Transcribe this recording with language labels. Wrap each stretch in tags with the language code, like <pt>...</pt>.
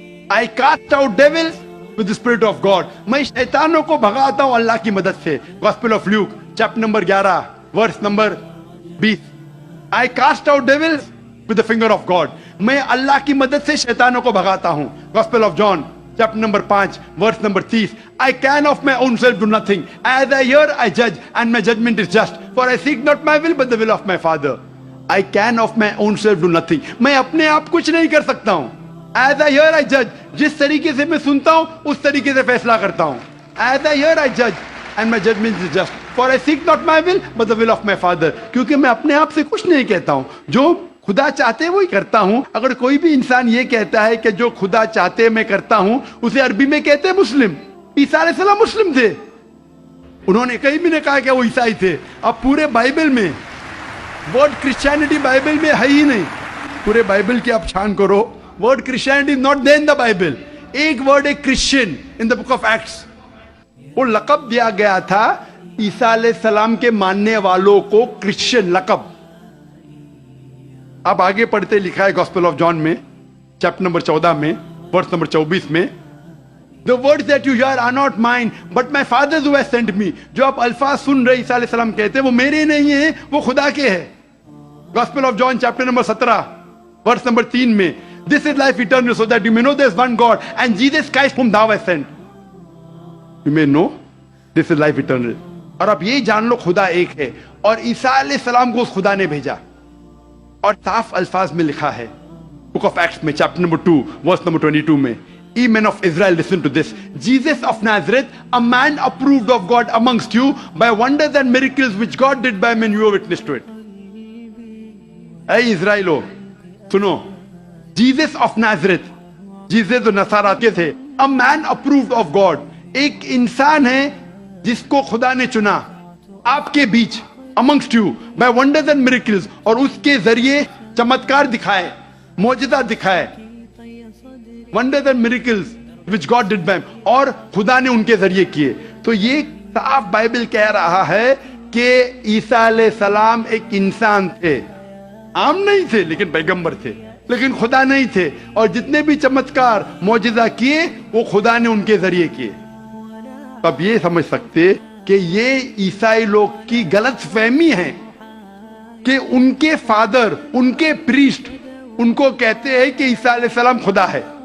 <en>I cast out devils with the spirit of God.</en> <ur>میں شیطانوں کو بھگاتا ہوں اللہ کی مدد سے.</ur> <en>Gospel of Luke chapter number 11 verse number 20. I cast out devils with the finger of God.</en> <ur>میں اللہ کی مدد سے شیطانوں کو بھگاتا ہوں.</ur> <en>Gospel of John chapter number 5 verse number 30. I can of my own self do nothing. As I hear I judge, and my judgment is just. For I seek not my will but the will of my Father. I can of my own self do nothing.</en> <ur>میں اپنے آپ کچھ نہیں کر سکتا ہوں.</ur> <en>As I hear I judge.</en> <ur>جس طریقے سے میں سنتا ہوں اس طریقے سے فیصلہ کرتا ہوں.</ur> <en>As I hear I judge, and my judgment is just. For I seek not my will but the will of my Father.</en> <ur>کیونکہ میں اپنے آپ سے کچھ نہیں کہتا ہوں. جو خدا چاہتے وہی کرتا ہوں. اگر کوئی بھی انسان یہ کہتا ہے کہ جو خدا چاہتے میں کرتا ہوں, اسے عربی میں کہتے ہیں مسلم. عیسیٰ علیہ السلام مسلم تھے. انہوں نے کہیں بھی نہیں کہا کہ وہ عیسائی تھے. اب پورے بائبل میں ورڈ کرسچینٹی بائبل میں ہے ہی نہیں. پورے بائبل کی آپ چھان کرو,</ur> <en>word Christianity is not there in the Bible. ایک word ہے Christian in the book of Acts.</en> <ur>وہ لقب دیا گیا تھا عیسیٰ علیہ السلام کے ماننے والوں کو, کرسچن لقب. اب آگے پڑھتے لکھا ہے گاسپل آف جان میں چیپٹر نمبر 14 میں ورس نمبر 24 میں.</ur> <en>The words that you hear are not mine but my Father who has sent me.</en> <ur>جو آپ الفاظ سن رہے عیسیٰ علیہ السلام کہتے ہیں وہ میرے نہیں ہیں, وہ خدا کے ہیں.</ur> <en>Gospel of John chapter number 17 verse number 3 میں. This is life eternal so that you may know there is one God and Jesus Christ whom thou hast sent. You may know this is life eternal.</en> <ur>اور اب یہ جان لو خدا ایک ہے اور عیسیٰ علیہ السلام کو اس خدا نے بھیجا. اور صاف الفاظ میں لکھا ہے بک آف ایکٹس میں چیپٹر نمبر 2 ورس نمبر 22 میں.</ur> <en>Ye men of Israel, listen to this. Jesus of Nazareth, a man approved of God amongst you by wonders and miracles which God did by men, you are witness to it.</en> <ur>اے اسرائیلو سنو,</ur> <en>Jesus of Nazareth,</en> <ur>Jesus جو نصارہ کے تھے,</ur> <en>a man approved of God,</en> <ur>ایک انسان ہے جس کو خدا نے چنا آپ کے بیچ,</ur> <en>amongst you by wonders and miracles,</en> <ur>اور اس کے ذریعے چمتکار دکھائے, معجزہ دکھائے.</ur> <en>wonders and miracles which God did by him,</en> <ur>اور خدا نے ان کے ذریعے کیے. تو یہ صاف بائبل کہہ رہا ہے کہ عیسیٰ علیہ السلام ایک انسان تھے, عام نہیں تھے لیکن پیغمبر تھے, لیکن خدا نہیں تھے. اور جتنے بھی چمتکار معجزہ کیے وہ خدا نے ان کے ذریعے کیے. اب یہ سمجھ سکتے کہ یہ عیسائی لوگ کی غلط فہمی ہے کہ ان کے فادر, ان کے پریسٹ ان کو کہتے ہیں کہ عیسیٰ علیہ السلام خدا ہے.</ur>